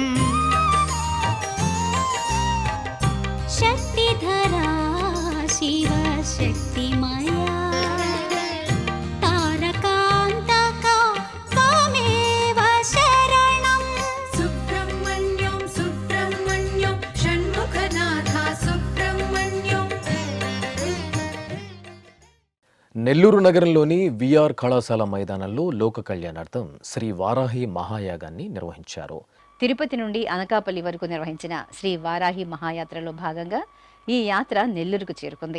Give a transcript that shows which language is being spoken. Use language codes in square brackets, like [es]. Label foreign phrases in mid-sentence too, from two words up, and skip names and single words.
[sa] शक्तिधरा शिवशक्तिमया तारकान्तका त्वामेव शरणम् सुब्रह्मण्यं सुब्रह्मण्यं षण्मुखनाथा [te] నెల్లూరు నగరంలోని విఆర్ కళాశాల మైదానంలో లోక కళ్యాణార్థం శ్రీ వారాహి మహాయాగాన్ని నిర్వహించారు. తిరుపతి నుండి అనకాపల్లి వరకు నిర్వహించిన శ్రీ వారాహి మహాయాత్రలో భాగంగా ఈ యాత్ర నెల్లూరుకు చేరుకుంది.